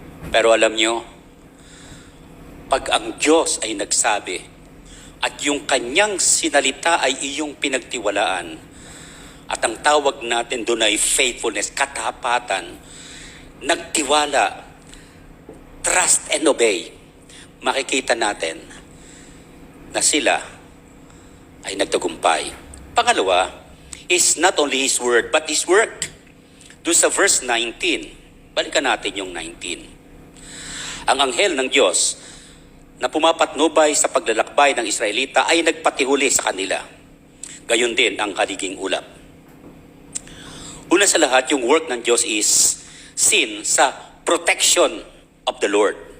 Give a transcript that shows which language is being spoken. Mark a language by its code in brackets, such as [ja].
[tl] Pero alam nyo, pag ang Diyos ay nagsabi at yung kanyang sinalita ay iyong pinagtiwalaan at ang tawag natin doon ay faithfulness, katapatan, nagtiwala, trust and obey, makikita natin na sila ay nagtagumpay. [en] Pangalawa, is not only His word, but His work. [tl] Doon sa verse 19, balikan natin yung 19. Ang anghel ng Diyos na pumapatnubay sa paglalakbay ng Israelita ay nagpatihuli sa kanila. Gayon din ang kaliging ulap. Una sa lahat, yung work ng Diyos is seen sa protection of the Lord.